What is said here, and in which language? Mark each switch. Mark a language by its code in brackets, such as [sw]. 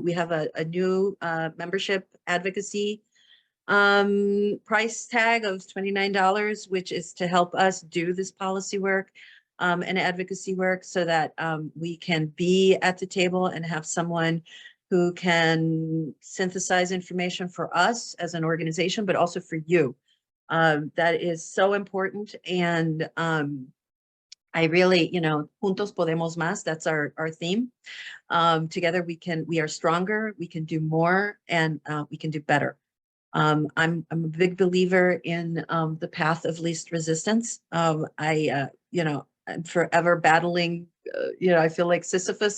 [en] We have a new membership advocacy price tag of $29, which is to help us do this policy work and advocacy work so that we can be at the table and have someone who can synthesize information for us as an organization, but also for you. That is so important. And I really, you know, [es] juntos podemos más. [en] That's our theme. Together we are stronger, we can do more, and we can do better. I'm a big believer in the path of least resistance. You know, I'm forever battling, you know, I feel like Sisyphus.